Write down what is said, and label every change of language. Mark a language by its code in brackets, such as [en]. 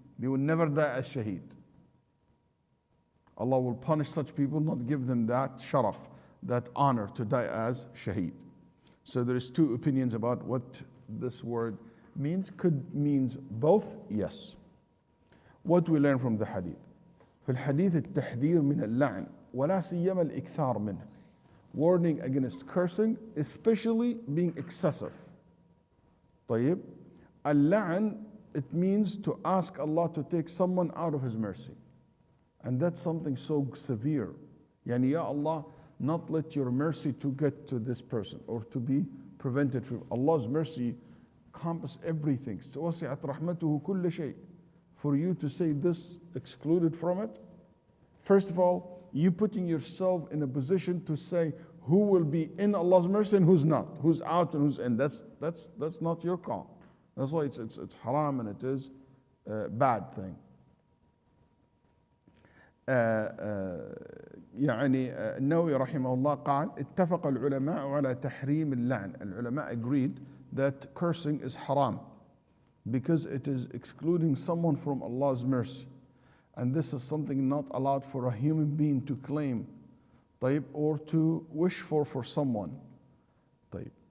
[en] They will never die as shaheed. Allah will punish such people, not give them that sharaf, that honor to die as shaheed. So there is two opinions about what this word means. Could means both, yes. What we learn from the hadith? [ar] في الحديث التحذير من اللعن ولا سيما الإكثار منه. [en] Warning against cursing, especially being excessive. [ar] طيب, اللعن, [en] it means to ask Allah to take someone out of His mercy. And that's something so severe. Yani, Ya Allah, not let your mercy to get to this person or to be prevented from. Allah's mercy encompasses everything. [ar] وَسِعَتْ رَحْمَتُهُ كُلَّ شَيْءٍ. [en] For you to say this excluded from it, first of all, you putting yourself in a position to say who will be in Allah's mercy and who's not, who's out and who's in. That's not your call. That's why it's haram and it is a bad thing. [ar] يعني النووي رحمه الله قال اتفق العلماء على تحريم اللعن. [en] العلماء agreed that cursing is haram because it is excluding someone from Allah's mercy, and this is something not allowed for a human being to claim, [ar] طيب, [en] or to wish for someone. [ar] طيب.